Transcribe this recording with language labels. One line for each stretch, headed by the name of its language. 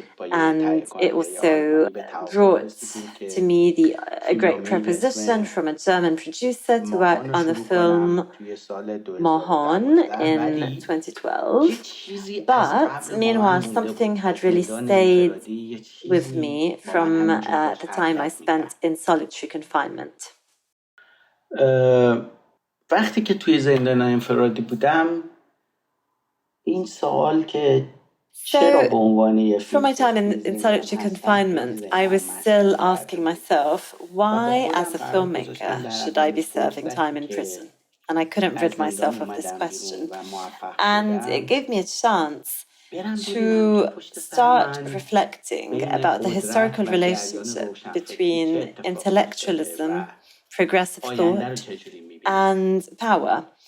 English: And it also brought to me a great proposition from a German producer to work on the film Mohan in 2012. But meanwhile, something had really stayed with me from the time I spent in solitary confinement.
Persian: وقتی که توی زندان انفرادی بودم این سوال که چرا به عنوان
English: from my time in solitary confinement, I was still asking myself, why as a filmmaker should I be serving time in prison? And I couldn't rid myself of this question. And it gave me a chance to start reflecting about the historical relationship between intellectualism, progressive thought, and power.